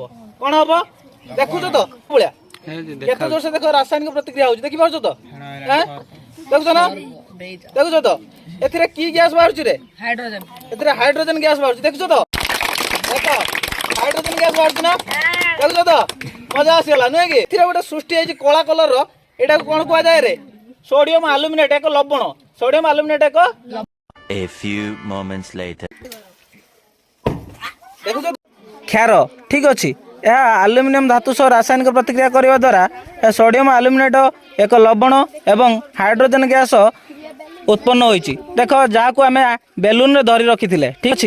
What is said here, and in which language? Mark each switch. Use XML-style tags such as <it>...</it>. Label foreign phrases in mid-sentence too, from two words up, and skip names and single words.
<or>କ'ଣ ହେବ ଦେଖୁଛ ତ ଭଳିଆ କେତେ ଜୋରସେ ଦେଖ ରାସାୟନିକ ପ୍ରତିକ୍ରିୟା ହଉଛି ଦେଖିପାରୁଛ ତ ଦେଖୁଛ ନା ଦେଖୁଛ ତ ଏଥିରେ କି ଗ୍ୟାସ୍ ବାହାରୁଛି ରେ ଏଥିରେ ହାଇଡ୍ରୋଜେନ ଗ୍ୟାସ୍ ବାହାରୁଛି ଦେଖୁଛ ତ ଦେଖ ହାଇଡ୍ରୋଜେନ ଗ୍ୟାସ୍ ବାହାରୁଛି ନା ଦେଖୁଛ ତ ମଜା ଆସିଗଲା ନୁହେଁ କି। ଏଥିରେ ଗୋଟେ ସୃଷ୍ଟି ହେଇଛି କଳା କଲର ର ଏଟାକୁ କଣ କୁହାଯାଏ ରେ ସୋଡିୟମ ଆଲୁମିନେଟ ଏକ ଲବଣ। ସୋଡିୟମ ଆଲୁମିନେଟ ଏକ</or> <en>A few moments later.</en> <or>ଦେଖୁଛ କ୍ଷାର ଠିକ ଅଛି। ଏହା ଆଲୁମିନିୟମ ଧାତୁ ସହ ରାସାୟନିକ ପ୍ରତିକ୍ରିୟା କରିବା ଦ୍ୱାରା ସୋଡିୟମ ଆଲୁମିନେଟ ଏକ ଲବଣ ଏବଂ ହାଇଡ୍ରୋଜେନ ଗ୍ୟାସ୍ ଉତ୍ପନ୍ନ ହୋଇଛି। ଦେଖ ଯାହାକୁ ଆମେ ବେଲୁନରେ ଧରି ରଖିଥିଲେ ଠିକ ଅଛି।</or>